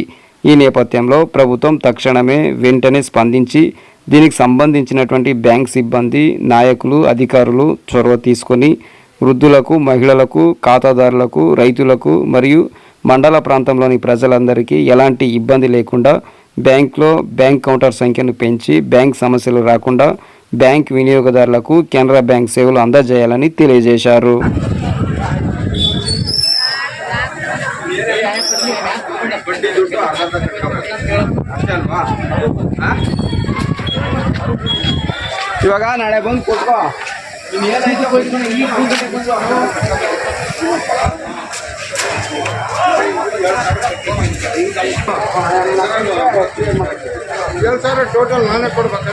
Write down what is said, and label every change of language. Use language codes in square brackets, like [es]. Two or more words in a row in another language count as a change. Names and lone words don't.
[te] ఈ నేపథ్యంలో ప్రభుత్వం తక్షణమే వెంటనే స్పందించి దీనికి సంబంధించినటువంటి బ్యాంక్ సిబ్బంది, నాయకులు, అధికారులు చొరవ తీసుకొని వృద్ధులకు, మహిళలకు, ఖాతాదారులకు, రైతులకు మరియు మండల ప్రాంతంలోని ప్రజలందరికీ ఎలాంటి ఇబ్బంది లేకుండా బ్యాంక్లో బ్యాంక్ కౌంటర్ సంఖ్యను పెంచి బ్యాంక్ సమస్యలు రాకుండా బ్యాంక్ వినియోగదారులకు కెనరా బ్యాంక్ సేవలు అందజేయాలని తెలియజేశారు. [kn] ಇವಾಗ ನಾಳೆ ಬಂದು ಕೊಟ್ಕೋ ನೀನೇನೈತೆ ಹೋಗ್ಕೊಂಡು ಈ ಎರಡು ಸಾವಿರ ಟೋಟಲ್ ನಾನೇ ಕೊಡ್ಬೇಕಾ?